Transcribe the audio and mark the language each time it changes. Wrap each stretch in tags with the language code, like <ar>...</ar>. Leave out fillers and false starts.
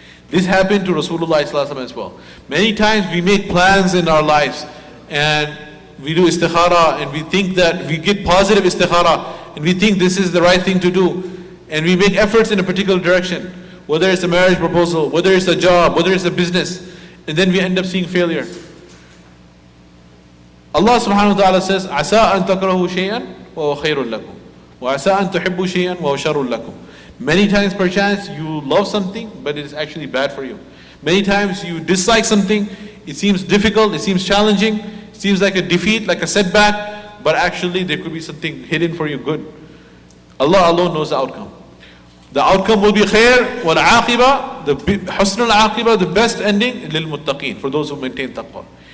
<en>This happened to Rasulullah ﷺ as well. Many times we make plans in our lives and we do istikhara and we think that we get positive istikhara and we think this is the right thing to do, and we make efforts in a particular direction, whether it's a marriage proposal, whether it's a job, whether it's a business, and then we end up seeing failure. Allah subhanahu wa ta'ala says,</en> <ar>عَسَىٰ أَن تَكْرَهُ شَيْئًا وَهُوَ خَيْرٌ لَكُمْ وَعَسَىٰ أَن تُحِبُّوا شَيْئًا وَهُوَ شَرٌ لَكُمْ.</ar> <en>Many times perchance you love something, but it is actually bad for you. Many times you dislike something, it seems difficult, it seems challenging, it seems like a defeat, like a setback, but actually there could be something hidden for you good. Allah alone knows the outcome. The outcome will be khair wal aqiba, the husn al aqiba, the best ending lil muttaqeen, for those who maintain taqwa.</en>